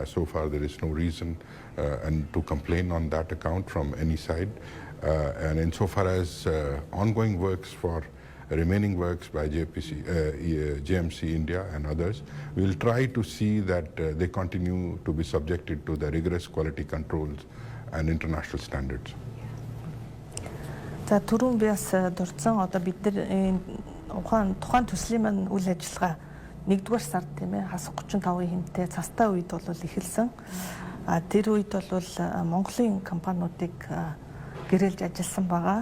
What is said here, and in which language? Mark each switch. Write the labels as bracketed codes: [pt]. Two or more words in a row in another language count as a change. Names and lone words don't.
[en] So far, there is no reason and to complain on that account from any side. And insofar as ongoing works for remaining works by JMC India and others, we will try to see that they continue to be subjected to the rigorous quality controls and international standards. [mn] За түрүүн би бас дурдсан одоо бид нар тухайн төслийн маань үйл ажиллагаа 1-р сард тийм ээ хас 35% хэмтэй цастай үед бол эхэлсэн. Тэр үед бол Монголын компаниудыг гэрэлж ажилласан байгаа.